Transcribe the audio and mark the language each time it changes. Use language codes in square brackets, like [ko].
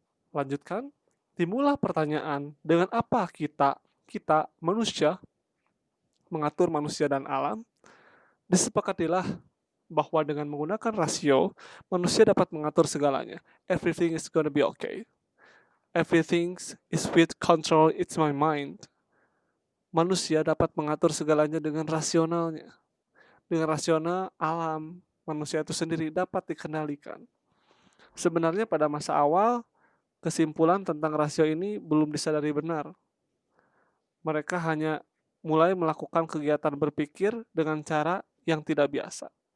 [id] Lanjutkan. Timbullah pertanyaan, dengan apa kita manusia mengatur manusia dan alam? Disepakatilah bahwa dengan menggunakan rasio, manusia dapat mengatur segalanya. [en] Everything is gonna be okay. Everything is with control, it's my mind. [id] Manusia dapat mengatur segalanya dengan rasionalnya. Dengan rasional, alam manusia itu sendiri dapat dikendalikan. Sebenarnya pada masa awal, kesimpulan tentang rasio ini belum disadari benar. Mereka hanya mulai melakukan kegiatan berpikir dengan cara yang tidak biasa.